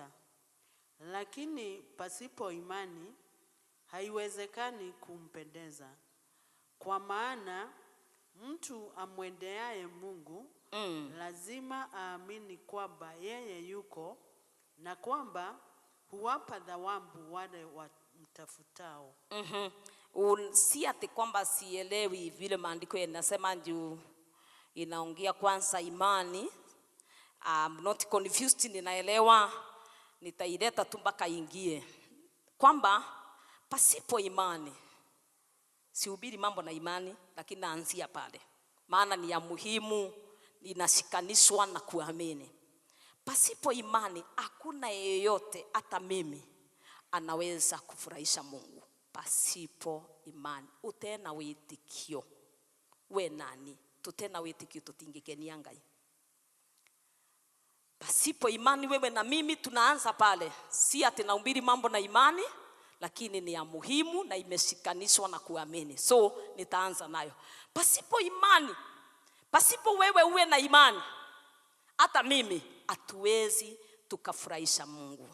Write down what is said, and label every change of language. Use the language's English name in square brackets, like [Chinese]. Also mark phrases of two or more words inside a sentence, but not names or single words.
[Swahili] Lakini pasipo imani haiwezekani kumpendeza, kwa maana mtu amwendeaye Mungu lazima aamini kwamba yeye yuko, na kwamba huwapa thawabu wale wamtafutao. Si ati kwamba sielewi vile maandiko yanasema, juu inaongea kwanza imani. [English] I'm not confused, [Swahili] ninaelewa, nitaileta tu mpaka ingie kwamba pasipo imani. Sihubiri mambo na imani, lakini naanzia pale, maana ni ya muhimu, inashikanishwa na kuamini. Pasipo imani hakuna yeyote, hata mimi, anaweza kufurahisha Mungu. Pasipo imani [Kikuyu] utena witikio, we nani tutena witikio tutingikenia Ngai? [Swahili] Pasipo imani wewe na mimi tunaanza pale. Si ati nahubiri mambo na imani, lakini ni ya muhimu na imeshikanishwa na kuamini. So nitaanza nayo. Pasipo imani, pasipo wewe uwe na imani, hata mimi hatuwezi tukafurahisha Mungu.